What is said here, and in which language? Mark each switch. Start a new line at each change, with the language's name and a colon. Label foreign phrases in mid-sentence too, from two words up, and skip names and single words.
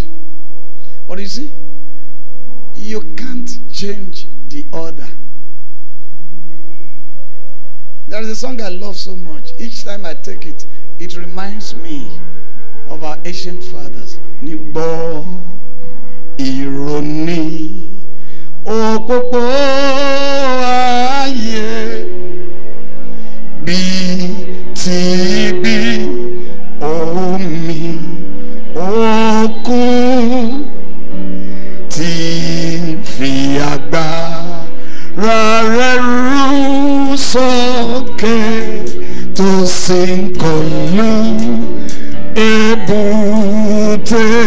English: But you see, you can't change the order. There is a song I love so much. Each time I take it, it reminds me of our ancient fathers.
Yoruba: Nibo ironi opopo aye bi ti bi omi okun ti fi agbára rẹ̀ rú sókè tó sì ń kọlu èbúté.